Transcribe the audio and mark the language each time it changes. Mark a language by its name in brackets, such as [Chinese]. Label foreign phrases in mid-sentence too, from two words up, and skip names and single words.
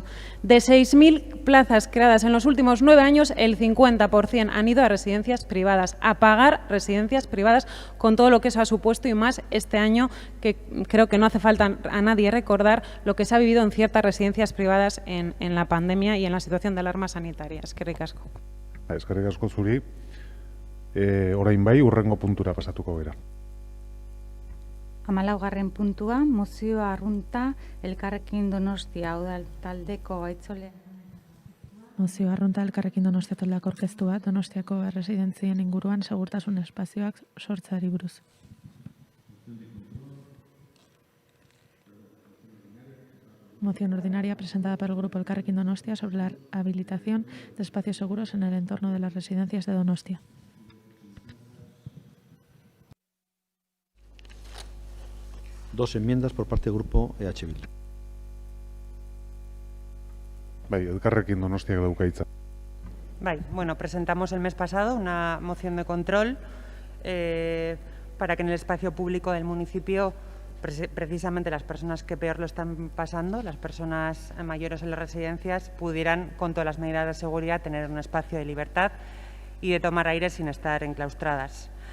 [Spanish] De 6.000 plazas creadas en los últimos 9 años, el 50% han ido a residencias privadas, a pagar residencias privadas con todo lo que eso ha supuesto y más este año, que creo que no hace falta a nadie recordar lo que se ha vivido en ciertas residencias privadas en la pandemia y en la situación de alarma sanitaria. [Basque] Eskerrik asko. Eskerrik asko zuri. Orain bai, hurrengo puntura pasatuko gara. 14. puntua, mozioa arrunta Elkarrekin Donostia udal taldeko gaitzole. Mozioa arrunta Elkarrekin Donostia taldeak aurkeztua Donostiako erresidentzien inguruan segurtasun espazioak sortzeari buruz. [Spanish] Moción ordinaria presentada por el Grupo Elkarrekin Donostia sobre la habilitación de espacios seguros en el entorno de las residencias de Donostia. Dos enmiendas por parte del Grupo EH Bildu. [Basque] Bai, Elkarrekin Donostiak dauka hitza. Bai, bueno, [Spanish] presentamos el mes pasado una moción de control para que en el espacio público del municipio precisamente las personas que peor lo están pasando, las personas mayores en las residencias, pudieran, con todas las medidas de seguridad, tener un espacio de libertad y de tomar aire sin estar enclaustradas.